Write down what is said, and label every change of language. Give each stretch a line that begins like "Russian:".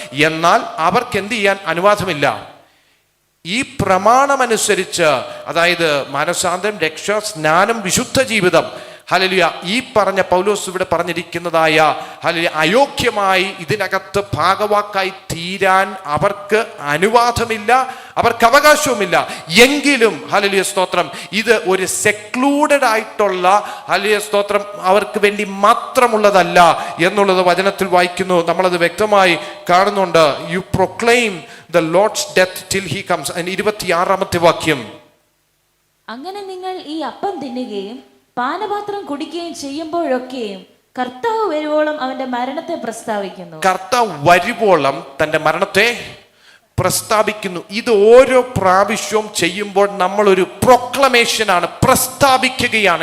Malayalam: എന്നാൽ അവർക്ക് എന്ത് ചെയ്യാൻ അനുവാദമില്ല. ഈ പ്രമാണമനുസരിച്ച്, അതായത് മാനസാന്തരം, രക്ഷ, സ്നാനം, വിശുദ്ധ ജീവിതം, ഹല്ലേലൂയ ഈ പറഞ്ഞ പൗലോസ് ഇവിടെ പറഞ്ഞിരിക്കുന്നതായ ഹല്ലേലൂയ അയോഗ്യമായി ഇതിനകത്ത് ഭാഗവാക്കായി തീരാൻ അവർക്ക് അനുവാദമില്ല, അവർക്ക് അവകാശവുമില്ല. എങ്കിലും ഹല്ലേലൂയ സ്തോത്രം ഇത് ഒരു സെക്ലൂഡഡ് ആയിട്ടുള്ള ഹല്ലേലൂയ സ്തോത്രം അവർക്ക് വേണ്ടി മാത്രമുള്ളതല്ല എന്നുള്ളത് വചനത്തിൽ വായിക്കുന്നു. നമ്മളത് വ്യക്തമായി കാണുന്നുണ്ട്.
English: You proclaim the Lord's death till he comes.
Malayalam: 26ാമത്തെ വാക്യം. അങ്ങനെ നിങ്ങൾ ഈ അപ്പം തിന്നുകയും പാനപാത്രം കുടിക്കുകയും ചെയ്യുമ്പോഴൊക്കെയും കർത്താവ് വരുവോളം അവന്റെ മരണത്തെ പ്രസ്താവിക്കുന്നു. കർത്താവ് വരുവോളം തന്റെ മരണത്തെ പ്രസ്താവിക്കുന്നു. ഇത് ഓരോ പ്രാവശ്യവും ചെയ്യുമ്പോൾ നമ്മൾ ഒരു പ്രൊക്ലമേഷനാണ്, പ്രസ്താവിക്കുകയാണ്.